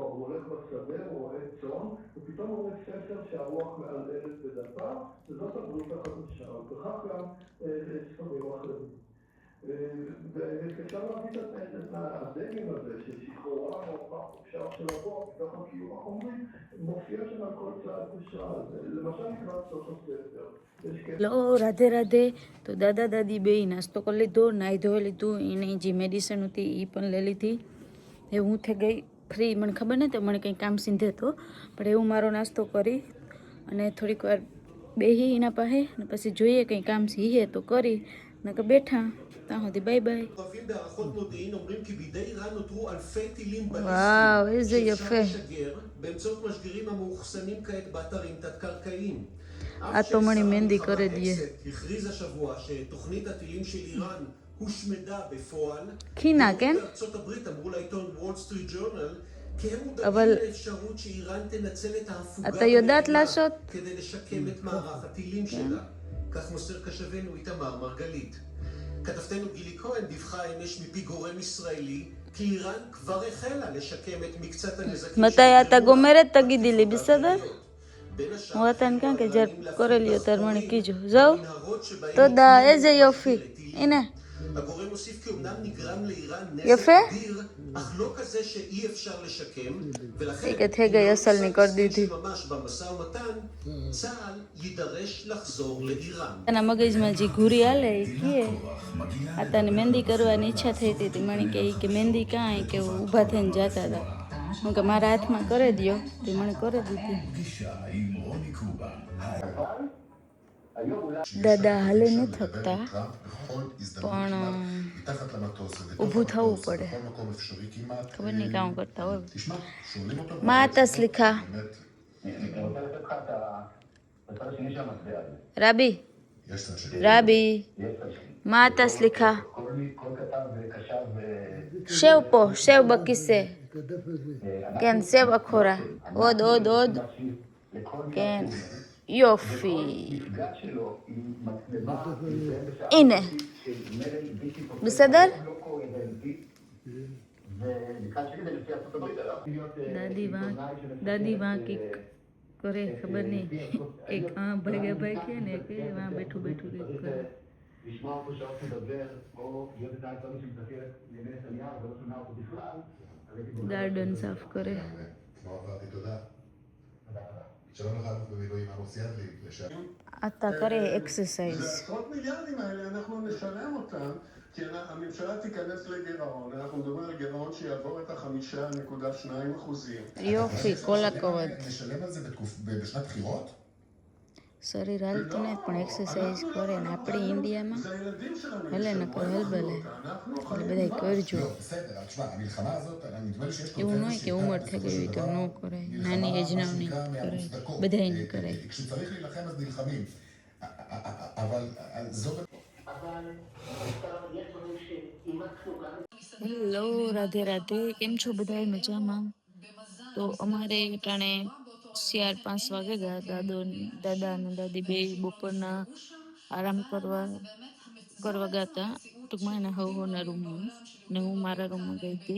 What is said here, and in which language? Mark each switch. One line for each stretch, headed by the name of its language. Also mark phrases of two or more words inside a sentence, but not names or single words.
Hebrew: הוא הולך בשדה, הוא רואה צאן, ופתאום הוא רואה ספר שהרוח מעללת בדפיו, וזאת הברית החדשה. וכך גם ספרים אחרים. ואפשר להביא את הדגם הזה של שחרורה מאורחה חופשה של הבור, מתוך הקיום החומרי, מופיע שם על כל צעד ושעל. למשל לקראת סוף הספר.
Gujarati: લો રાધે રાધે. તો દાદા દાદી બે નાસ્તો કરી લીધો, નાહી ધોઈ લીધું. એને જે મેડિસિન હતી એ પણ લઈ લીધી. એ હું થઈ ગઈ ફ્રી. મને ખબર નથી મને કંઈ કામ સીધે તો પણ એવું મારો નાસ્તો કરી અને થોડીક વાર બેહી એના પાસે ને પછી જોઈએ કંઈ કામ સીહે તો કરી નકર બેઠા. ત્યાં સુધી
English: bye bye.
Hebrew: בהערכות מודיעין אומרים כי בידי איראן נותרו אלפי טילים וואו, איזה שאפשר יפה. לשגר באמצעות משגרים המאוחסנים כעת באתרים תת-קרקעיים.
Gujarati: આતોમણી મહેંદી કરી દઈએ.
Hebrew: הכריז השבוע שתוכנית הטילים של איראן הושמדה בפועל. חינה, כן? בארצות הברית אמרו לעיתון וול סטריט ג'ורנל כי הם אבל- מודעים לאפשרות שאיראן תנצל את ההפוגה אתה יודעת בלחימה לעשות? כדי לשקם את מערך הטילים שלה. כך מוסר קשבנו איתמר מרגלית. כתבתנו גילי כהן דיווחה אמש מפי גורם ישראלי כי איראן כבר החלה לשקם את מקצת הנזקים מתי אתה גומרת? תגידי לי, בסדר?
Gujarati: હું હતા ને કાં કે જ્યારે કરેલી ત્યારે મને કીજો જાઉ.
Hebrew: תודה, איזה יופי. הנה, הגורם הוסיף כי אמנם נגרם לאיראן יפה. נזק אדיר, אך לא כזה שאי אפשר לשקם, ולכן
Gujarati: એક જ થઈ ગઈ અસલની કરી દીધી.
Hebrew: ממש במשא ומתן, צה"ל יידרש לחזור לאיראן.
Gujarati: એના મગજમાં જે ઘૂરી હાલે એ કહે આ તને મહેંદી કરવાની ઈચ્છા થઈ હતી. મને કે મહેંદી કાંઈ કે ઊભા થઈને જતા હતા. હું કે મારા હાથમાં કરી દો તે મને કરી દીધી. દાદા હાલે ન થકતા પણ ઊભું થવું પડે. ખબર નહીં કામ કરતા હોય.
Hebrew: מה אתה סליחה? רבי, רבי, מה אתה סליחה? שב פה, שב בכיסא. כן, שב אחורה. עוד. כן, יופי. הנה. בסדר?
Gujarati: દાદી વાંકી કરે ખબર નહીં એક ભાગે ભાગે ને એક એમાં બેઠું બેઠું કંઈક કરે
Hebrew: לשמוע אותו שעות מדבר, או להיות את העצמי שמסתכלת לימי נתניהו ולא שומע אותו בכלל.
Gujarati: ગાર્ડન સાફ કરે.
Hebrew: תודה. שלום לך, אלוף במילואים עמוס ידלי, לשעבר.
Gujarati: אתה કરે એક્સરસાઇઝ.
Hebrew: ועשרות מיליארדים האלה אנחנו נשלם אותם, כי הממשלה תיכנס לגירעון. אנחנו מדברים על גירעון שיעבור את ה5.2%. יופי, כל הכבוד. נשלם על זה בשנת בחירות?
Gujarati: શરીર હાલતું નહીં પણ એક્સરસાઇઝ કરે ને આપણે ઇન્ડિયામાં હલે ન કરે હલબલે એટલે બધા કરજો.
Hebrew: בסדר, תשמע, המלחמה הזאת, נדמה לי שיש...
Gujarati: એવું નહીં કે ઉંમર થઈ ગઈ હોય તો ન કરાય, નાની એજના નહીં કરાય, બધાય નહીં કરાય.
Hebrew: כשצריך להילחם אז נלחמים, אבל זו...
Gujarati: હેલો, રાધે રાધે, કેમ છો બધા? મજામાં? તો અમારે ટાણે 4-5 વાગે ગયા. દાદા અને દાદી બે બપોરના આરામ કરવા ગયા હતા ટૂંકમાં એના હવના રૂમમાં, ને હું મારા રૂમમાં ગઈ હતી.